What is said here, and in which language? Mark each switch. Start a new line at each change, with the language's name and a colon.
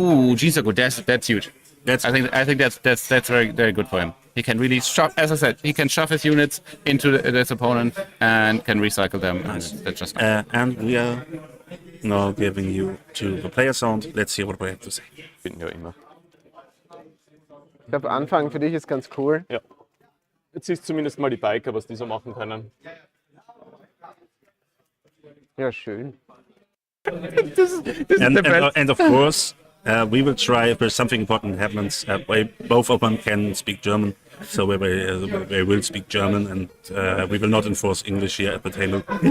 English: ooh, Gene Gold, that's huge. I think that's very very good for him. He can really shove, as I said, he can shove his units into this opponent and can recycle them. Nice. And that's just And we are now giving you to the player sound. Let's see what we have to say.
German: Finden ja immer. Ich glaube, Anfang für dich ist ganz cool. Ja. Jetzt siehst du zumindest mal die Biker, was die so machen können. Ja, schön.
English: And of course, we will try if there's something important happens. Both of them can speak German, so they will speak German, and we will not enforce English here at the table.